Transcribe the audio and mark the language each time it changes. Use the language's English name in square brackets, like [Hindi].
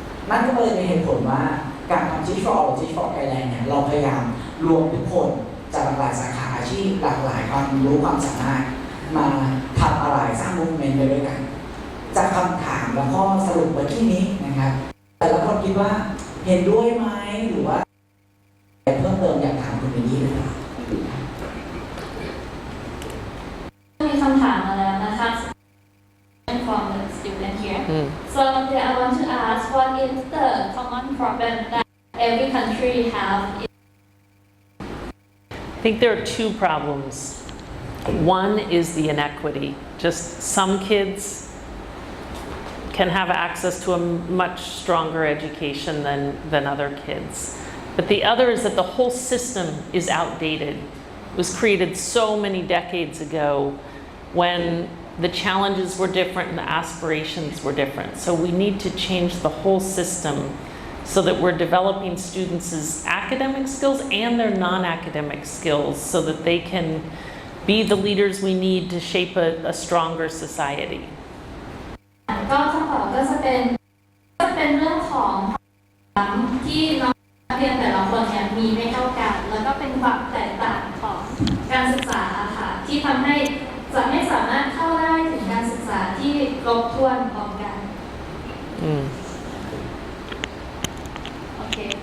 [Thai] นั่นก็เลยเป็นเหตุผลว่าการทำ Teach for All Teach for Thailand เนี่ยเราพยายามรวมทุกคนจากหลากหลายสาขาอาชีพหลากหลายความรู้ความสามารถมาทำอะไรสร้างมูฟเมนต์ไปด้วยกันจากคำถามแล้วก็สรุปไว้ที่นี้นะครับแต่ละคนคิดว่าเห็นด้วยไหมหรือว่าเพิ่มเติมอยากถามคุณเบนนี่หรือเปล่า มีคำถามมาแล้วนะคะ [English] from the student here. So I want to ask, what is the common problem that every country have? I think there are two problems. One is the inequity. Just some kids can have access to a much stronger education than other kids. But the other is that the whole system is outdated. It was created so many decades ago when the challenges were different and the aspirations were different. So we need to change the whole system so that we're developing students' academic skills and their non-academic skills so that they can be the leaders we need to shape a stronger society. [Thai] ก็คำตอบก็จะเป็นเรื่องของที่น้องนักเรียนแต่ละคนเนี่ยมีไม่เท่ากันแล้วก็เป็นความแตกต่างของการศึกษาค่ะที่ทำให้จะไม่สามารถเข้าได้ถึงการศึกษาที่ครบถ้วนพร้อมกันโอเค